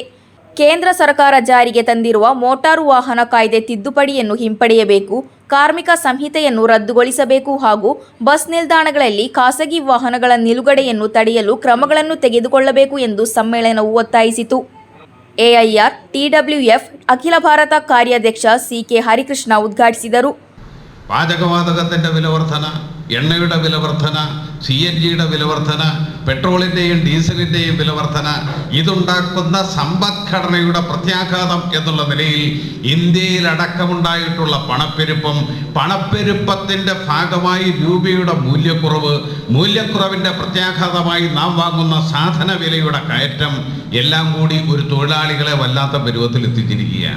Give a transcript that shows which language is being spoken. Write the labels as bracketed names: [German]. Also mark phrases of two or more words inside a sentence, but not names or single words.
[Kannada] ಕೇಂದ್ರ ಸರ್ಕಾರ ಜಾರಿಗೆ ತಂದಿರುವ ಮೋಟಾರು ವಾಹನ ಕಾಯ್ದೆ ತಿದ್ದುಪಡಿಯನ್ನು ಹಿಂಪಡೆಯಬೇಕು, ಕಾರ್ಮಿಕ ಸಂಹಿತೆಯನ್ನು ರದ್ದುಗೊಳಿಸಬೇಕು ಹಾಗೂ ಬಸ್ ನಿಲ್ದಾಣಗಳಲ್ಲಿ ಖಾಸಗಿ ವಾಹನಗಳ ನಿಲುಗಡೆಯನ್ನು ತಡೆಯಲು ಕ್ರಮಗಳನ್ನು ತೆಗೆದುಕೊಳ್ಳಬೇಕು ಎಂದು ಸಮ್ಮೇಳನವು ಒತ್ತಾಯಿಸಿತು. ಎಐಆರ್ ಟಿಡಬ್ಲ್ಯೂಎಫ್ ಅಖಿಲ ಭಾರತ ಕಾರ್ಯಾಧ್ಯಕ್ಷ ಸಿಕೆ ಹರಿಕೃಷ್ಣ ಉದ್ಘಾಟಿಸಿದರು. [Malayalam] പാചകവാതകത്തിൻ്റെ വില വർധന, എണ്ണയുടെ വില വർധന, CNGയുടെ വില വർധന, പെട്രോളിൻ്റെയും ഡീസലിൻ്റെയും വില വർധന, ഇതുണ്ടാക്കുന്ന സമ്പദ്ഘടനയുടെ പ്രത്യാഘാതം എന്നുള്ള നിലയിൽ ഇന്ത്യയിലടക്കമുണ്ടായിട്ടുള്ള പണപ്പെരുപ്പത്തിൻ്റെ ഭാഗമായി രൂപയുടെ മൂല്യക്കുറവിൻ്റെ പ്രത്യാഘാതമായി നാം വാങ്ങുന്ന സാധന വിലയുടെ കയറ്റം എല്ലാം കൂടി ഒരു തൊഴിലാളികളെ വല്ലാത്ത പരുവത്തിൽ എത്തിച്ചിരിക്കുകയാണ്.